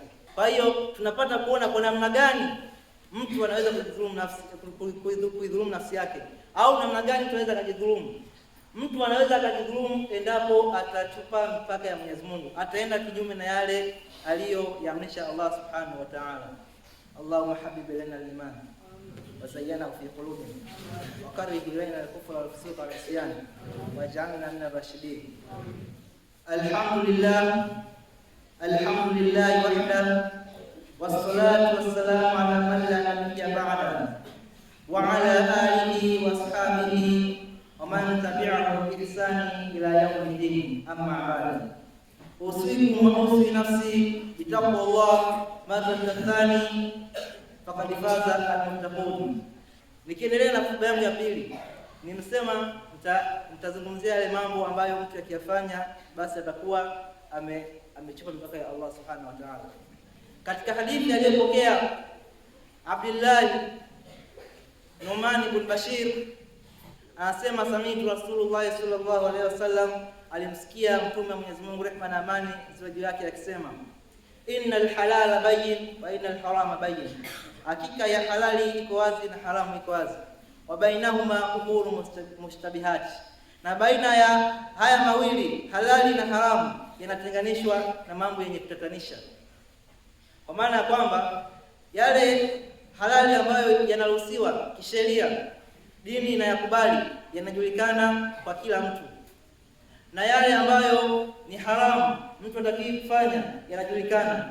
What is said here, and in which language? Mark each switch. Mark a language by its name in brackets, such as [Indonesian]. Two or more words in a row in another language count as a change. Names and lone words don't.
[Swahili] Kwa hiyo tunapata kuona kwa namna gani mtu anaweza kuidhulumu nafsi yake, au namna gani tunaweza kujidhulumu. Mtu anaweza akajidhulumu endapo atachupa mipaka ya Mwenyezi Mungu, ataenda kinyume na yale aliyoyaamrisha [Arabic] الله سبحانه وتعالى. اللهم حبب إلينا الإيمان وزين في قلوبنا وكره إلينا الكفر والفسوق والعصيان واجعلنا من الراشدين. الحمد لله وحده والصلاة والسلام على من لا نبي بعد وعلى آله وأصحابه ومن تبعهم بإحسان إلى يوم الدين. أما بعد، أوصيكم وأوصي نفسي بتقوى الله مرة ثانية فقد فاز المتقون. [Swahili] Nikiendelea na hotuba yangu ya pili, nimesema nitazungumzia yale mambo ambayo mtu akiyafanya basi atakuwa amechupa mipaka ya [Arabic] الله سبحانه وتعالى. [Swahili] Katika hadithi aliyopokea Abdullah Numan ibn Bashir anasema, [Arabic] سمعت رسول الله صلى الله عليه وسلم, [Swahili] alimsikia mtume wa Mwenyezi Mungu, rehma na amani ziwe juu yake, akisema, [Arabic] إن الحلال بين وإن الحرام بين, [Swahili] hakika ya halali iko wazi na haramu iko wazi, [Arabic] وبينهما أمور مشتبهات, [Swahili] na baina ya haya mawili halali na haramu yanatenganishwa na mambo yenye kutatanisha. Kwa maana ya kwamba yale halali ambayo yanaruhusiwa kisheria, dini inayakubali, yanajulikana kwa kila mtu, na yale ambayo ni haramu mtu hataki kufanya yanajulikana.